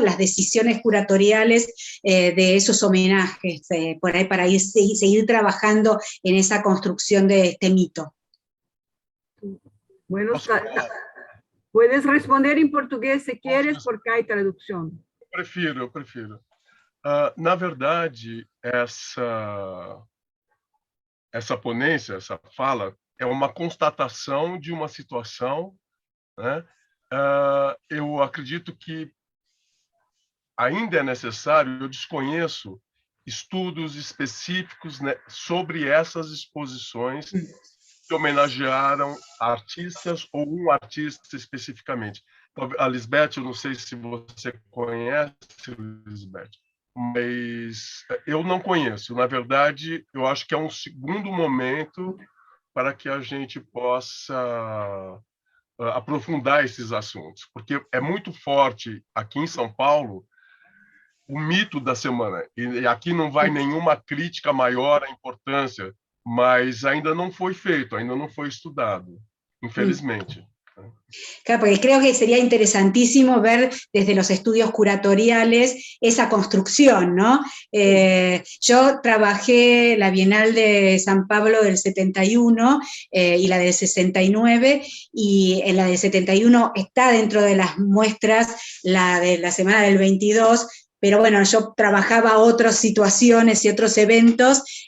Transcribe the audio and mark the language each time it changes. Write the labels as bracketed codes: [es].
[es] Las decisiones curatoriales de esos homenajes, por ahí para seguir trabajando en esa construcción de este mito. Bueno, puedes responder en portugués si quieres, porque hay traducción. [pt] Eu prefiro. Na verdade, essa ponência, essa fala, é uma constatação de uma situação, né? Eu acredito que ainda é necessário, eu desconheço estudos específicos, né, sobre essas exposições que homenagearam artistas ou um artista especificamente. A Lisbeth, eu não sei se você conhece, Lisbeth, mas eu não conheço. Na verdade, eu acho que é um segundo momento para que a gente possa aprofundar esses assuntos, porque é muito forte aqui em São Paulo o mito da semana, e aqui não vai nenhuma crítica maior à importância, mas ainda não foi feito, ainda não foi estudado, infelizmente. [es] Claro, porque creo que sería interesantísimo ver desde los estudios curatoriales esa construcción, ¿no? Yo trabajé la Bienal de San Pablo del 71 y la del 69, y en la del 71 está dentro de las muestras la de la semana del 22, pero bueno, yo trabajaba otras situaciones y otros eventos,